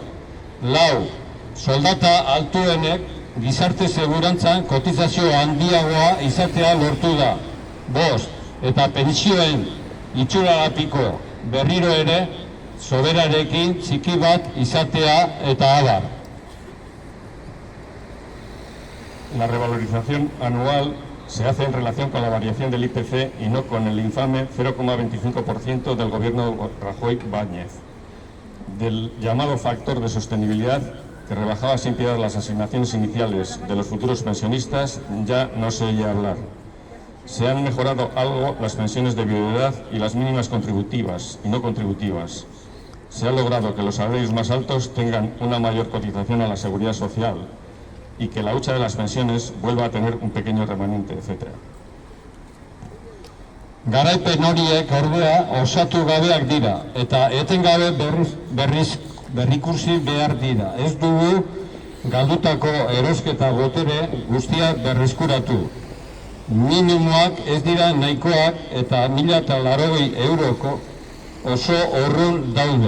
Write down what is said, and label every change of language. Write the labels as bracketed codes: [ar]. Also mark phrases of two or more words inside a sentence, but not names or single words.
[eu] Lau, soldata altuenek gizarte segurantzan kotizazio handiagoa izatea lortu da. Bost, eta pentsioen itxuragapiko berriro ere soberarekin txiki bat izatea eta abar. [es] La revalorización anual se hace en relación con la variación del IPC y no con el infame 0,25% del gobierno Rajoy-Báñez, del llamado factor de sostenibilidad que rebajaba sin piedad las asignaciones iniciales de los futuros pensionistas. Ya no se oye hablar. Se han mejorado algo las pensiones de viudedad y las mínimas contributivas y no contributivas. Se ha logrado que los salarios más altos tengan una mayor cotización a la seguridad social y que la hucha de las pensiones vuelva a tener un pequeño remanente, etc. [eu] Garaipen horiek ordea osatu gabeak dira, eta etengabe berrikursi behar dira. Ez dugu galdutako erosketa botere guztiak berreskuratu. Minimoak ez dira nahikoak eta 1.080 euroko oso urrun daude.